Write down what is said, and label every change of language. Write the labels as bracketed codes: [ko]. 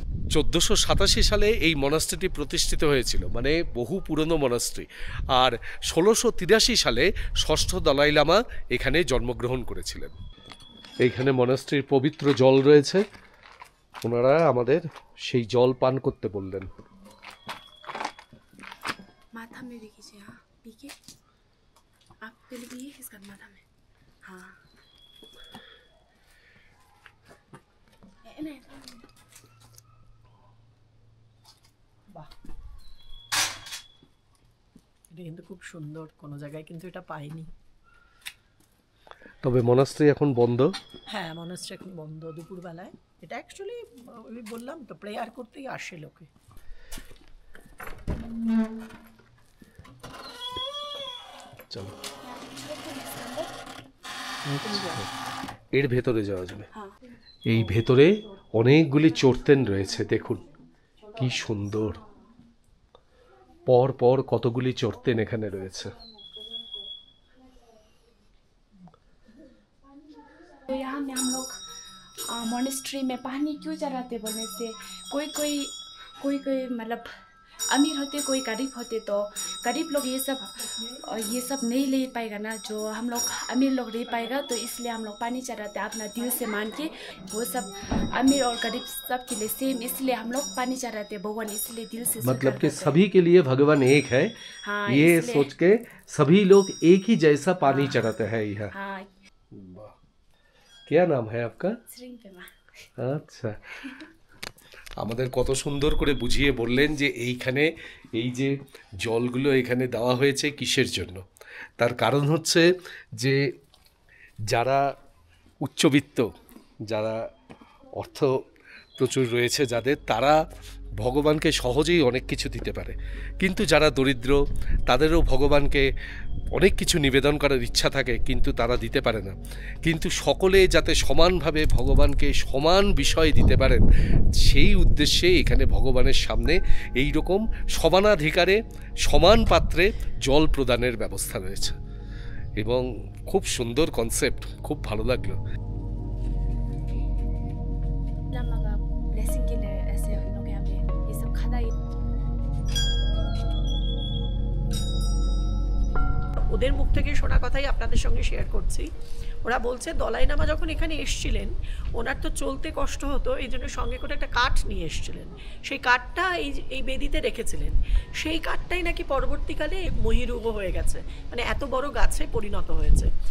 [bn] 1487 সালে এই মনাস্ট্রিটি প্রতিষ্ঠিত হয়েছিল, মানে বহু পুরনো মনাস্ট্রি। আর 1683 সালে ষষ্ঠ দলাই লামা এখানে জন্মগ্রহণ করেছিলেন। এইখানে মনাস্ট্রির পবিত্র জল রয়েছে, ওনারা আমাদের সেই জল পান করতে বললেন। [hi] माथा में भी कीजिए, हाँ पी के आप पहले पिए इसका माथा में, हाँ [bn] বাহ, এটা কিন্তু খুব সুন্দর, কোনো জায়গায় কিন্তু এটা পাইনি। তবে মনাস্ট্রি এখন বন্ধ। হ্যাঁ, মনাস্ট্রি এখন বন্ধ দুপুরবেলায়। এটা অ্যাকচুয়ালি আমি বললাম তো, প্রেয়ার করতেই আসে লোকে। চলো এর ভেতরে যাওয়া যাবে। এই ভেতরে অনেকগুলি চোরতেন রয়েছে, দেখুন কি সুন্দর, পর পর কতগুলি চোরতেন এখানে রয়েছে। [hi] तो यहाँ में हम लोग मोनेस्ट्री में पानी क्यों चढ़ाते बोलने से कोई कोई मतलब अमीर होते, कोई गरीब होते, तो गरीब लोग ये सब नहीं ले पाएगा ना, जो हम लोग अमीर लोग ले पाएगा, तो इसलिए हम लोग पानी चढ़ाते अपना दिल से मान के। वो सब अमीर और गरीब सब के लिए सेम, इसलिए हम लोग पानी चढ़ाते भगवान, इसलिए दिल से मतलब कि सभी के लिए भगवान एक है। हाँ, ये सोच के सभी लोग एक ही जैसा पानी चढ़ाते हैं यहाँ। हाँ। क्या नाम है आपका? श्रींपेमा। [bn] আচ্ছা, আমাদের কত সুন্দর করে বুঝিয়ে বললেন যে এইখানে এই যে জলগুলো এখানে দেওয়া হয়েছে কিসের জন্য। তার কারণ হচ্ছে যে যারা উচ্চবিত্ত, যারা অর্থ প্রচুর রয়েছে যাদের, তারা ভগবানকে সহজেই অনেক কিছু দিতে পারে, কিন্তু যারা দরিদ্র তাদেরও ভগবানকে অনেক কিছু নিবেদন করার ইচ্ছা থাকে, কিন্তু তারা দিতে পারে না। কিন্তু সকলে যাতে সমানভাবে ভগবানকে সমান বিষয় দিতে পারেন, সেই উদ্দেশ্যে এখানে ভগবানের সামনে এই রকম সমানাধিকারে সমান পাত্রে জল প্রদানের ব্যবস্থা রয়েছে, এবং খুব সুন্দর কনসেপ্ট, খুব ভালো লাগলো। [hi] ब्लेसिंग के लिए ऐसे हम लोग यहाँ पे ये सब खाना। [bn] ওদের মুখ থেকে শোনা কথাই আপনাদের সঙ্গে শেয়ার করছি। ওরা বলছে দলাই লামা যখন এখানে এসছিলেন, ওনার তো চলতে কষ্ট হতো, এই জন্য সঙ্গে করে একটা কাঠ নিয়ে এসছিলেন। সেই কাঠটা এই বেদিতে রেখেছিলেন। সেই কাঠটাই নাকি পরবর্তীকালে মহিরুহ হয়ে গেছে, মানে এত বড় গাছে পরিণত হয়েছে।